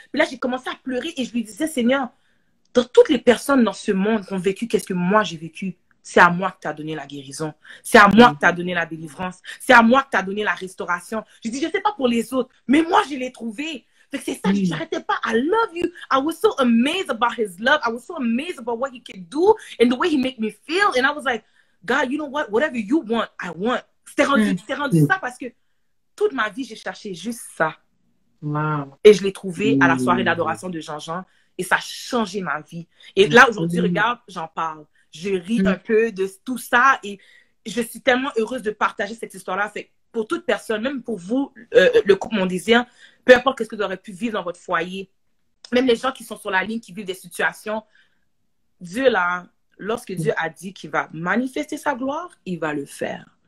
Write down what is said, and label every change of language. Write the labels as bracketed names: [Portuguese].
[French] Puis là, j'ai commencé à pleurer et je lui disais, Seigneur, dans toutes les personnes dans ce monde qui ont vécu, qu'est-ce que moi j'ai vécu? C'est à moi que tu as donné la guérison. C'est à moi que tu as donné la délivrance. C'est à moi que tu as donné la restauration. Je dis, je sais pas pour les autres, mais moi, je l'ai trouvé. C'est ça, je n'arrêtais pas. [English] I love you. I was so amazed about his love. I was so amazed about what he could do and the way he made me feel. And I was like, God, you know what? Whatever you want, I want. [French] C'était rendu ça parce que toute ma vie, j'ai cherché juste ça. Wow. Et je l'ai trouvé à la soirée d'adoration de Jean-Jean. Et ça a changé ma vie. Et là, aujourd'hui, regarde, j'en parle. Je ris un peu de tout ça. Et je suis tellement heureuse de partager cette histoire-là. C'est pour toute personne, même pour vous, le couple Mon Désir, peu importe ce que vous aurez pu vivre dans votre foyer, même les gens qui sont sur la ligne, qui vivent des situations, Dieu là, lorsque Dieu a dit qu'il va manifester sa gloire, il va le faire.